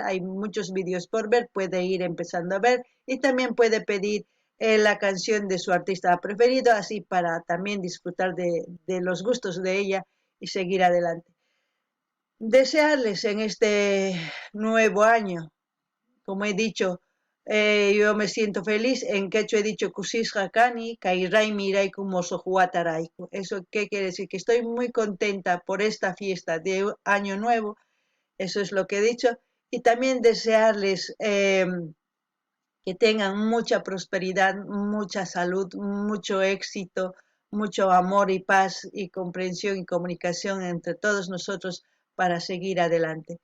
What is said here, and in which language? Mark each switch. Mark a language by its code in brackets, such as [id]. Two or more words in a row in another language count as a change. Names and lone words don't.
[es] Hay muchos vídeos por ver, puede ir empezando a ver y también puede pedir la canción de su artista preferido, así para también disfrutar de los gustos de ella y seguir adelante. Desearles en este nuevo año, como he dicho, yo me siento feliz. En quechua he dicho [qu] kusisqa kani kay raymi rayku musuq watarayku. [es] ¿Eso qué quiere decir? Que estoy muy contenta por esta fiesta de Año Nuevo. Eso es lo que he dicho. Y también desearles que tengan mucha prosperidad, mucha salud, mucho éxito, mucho amor y paz y comprensión y comunicación entre todos nosotros para seguir adelante.